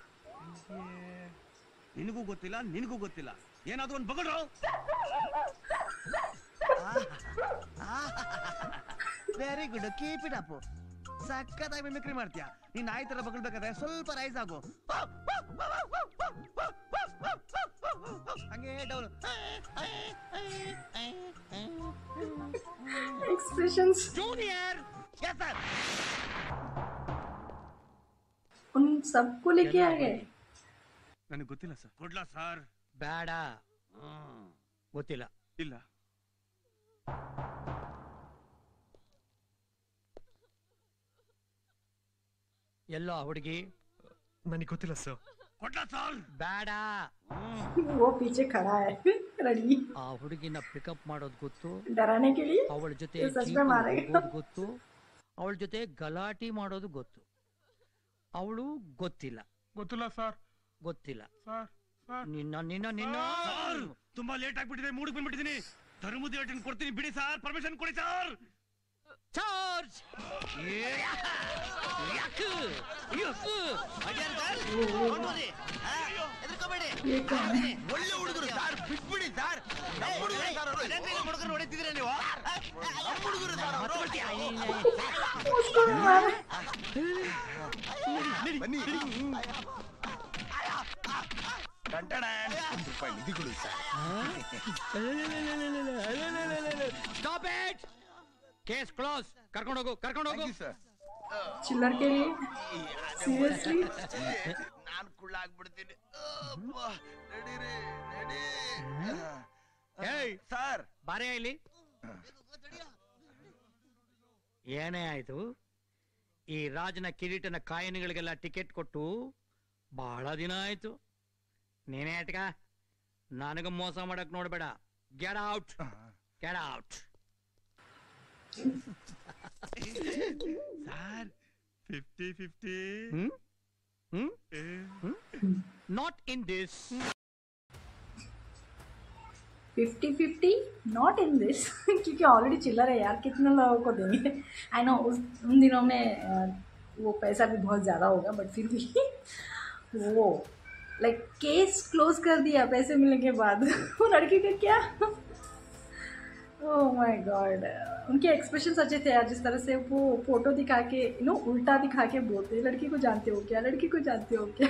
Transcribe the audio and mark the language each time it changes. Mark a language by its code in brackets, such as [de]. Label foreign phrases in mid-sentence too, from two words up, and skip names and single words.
[kn] ನಿನಗೂ ಗೊತ್ತಿಲ್ಲ, ನಿನಗೂ ಗೊತ್ತಿಲ್ಲ. ಏನಾದ್ರು ಒಂದು ಬಗಡ್ರು. [en] very good, keep it up. [kn] ಸಕ್ಕತ್ತಾಗಿ ಮಿಮಿಕ್ರಿ ಮಾಡ್ತೀಯ. ನೀನ್ ನಾಯಿ ತರ ಬಗಳ್ಬೇಕಾದ್ರೆ ಸ್ವಲ್ಪ ರೈಸ್ ಆಗು. ಹಂಗೆ ಡೌನ್. [hi] एक्सप्रेशंस [en] junior, yes sir. [hi] उन सबको लेके आ गए. [kn] ನನಗೆ ಗೊತ್ತಿಲ್ಲ ಸರ್. ಕೊಡ್ಲಾ ಸರ್? ಬೇಡ, ಗೊತ್ತಿಲ್ಲ. ಇಲ್ಲ. ಎಲ್ಲೋ ಹುಡುಗಿ? ನನಗೆ ಗೊತ್ತಿಲ್ಲ ಸರ್. ಕೊಡ್ಲಾ ಸರ್? ಬೇಡ. [hi] वो पीछे खड़ा है रेडी. [kn] ಆ ಹುಡುಗಿನ ಪಿಕಪ್ ಮಾಡೋದು ಗೊತ್ತು, [hi] डराने के लिए. [kn] ಅವಳ ಜೊತೆ [hi] सच में मारेगा. [kn] ಗೊತ್ತು, ಅವಳ ಜೊತೆ ಗಲಾಟಿ ಮಾಡೋದು ಗೊತ್ತು. ಅವಳು ಗೊತ್ತಿಲ್ಲ. ಗೊತ್ತಿಲ್ಲ ಸರ್. ಗೊತ್ತಿಲ್ಲ. ಸರ್ ಸರ್, ನಿನ್ನ ನಿನ್ನ ನಿನ್ನ ಸರ್, ತುಂಬಾ ಲೇಟ್ ಆಗ್ಬಿಟ್ಟಿದೆ, ಮೂಡಿಗೆ ಬಂದ್ಬಿಟ್ಟಿದ್ದೀನಿ. ಧರ್ಮದ ಏಟನ್ ಕೊಡ್ತೀನಿ ಬಿಡಿ ಸರ್, ಪರ್ಮಿಷನ್ ಕೊಡಿ ಸರ್. ಚಾರ್ಜ್. ಒಳ್ಳೆ ಹುಡುಗರು ಸರ್, ಬಿಟ್ಬಿಡಿ ಸರ್. ಹುಡುಗರು ಹೊಡಿತಿದ್ರೆ ನೀವು ಹುಡುಗರು ಸರ್. [hi] उसको भी मारे. [kn] ಬನ್ನಿ. [en] stop it. case close. [kn] ಕರ್ಕೊಂಡು ಹೋಗು, ಕರ್ಕೊಂಡು ಹೋಗು. [hi] चिल्लर के लिए सीरियसली. [kn] ನಾನು ಕುಳ್ಳಾಗ್ಬಿಡ್ತೀನಿ. ಏಯ್ ಸರ್, ಬಾರೇ ಇಲ್ಲಿ. ಏನೇ ಆಯ್ತು? ಈ ರಾಜನ ಕಿರೀಟನ ಕಾಯನಿಗಳಿಗೆಲ್ಲ ಟಿಕೆಟ್ ಕೊಟ್ಟು ಬಹಳ ದಿನ ಆಯ್ತು. ನೀನೇ ಅಟ್ಕ ನನಗ ಮೋಸ ಮಾಡಕ್ ನೋಡ್ಬೇಡ. [en] get out, get out. [kn] ಸರ್, 50-50. [en] not in this. 50-50 not in this. [hi] क्योंकि ऑलरेडी चिल्लर है यार, कितने लोगों को देंगे. [en] I know [hi] उन दिनों में वो पैसा भी बहुत ज़्यादा होगा, बट फिर भी वो [en] like case close [hi] कर दिया पैसे मिलने के बाद। वो लड़की का क्या, [en] oh my god, [hi] उनके एक्सप्रेशन अच्छे थे यार, जिस तरह से वो फोटो दिखा के उल्टा दिखा के बोलते हैं लड़की को जानते हो क्या, लड़की को जानते हो क्या।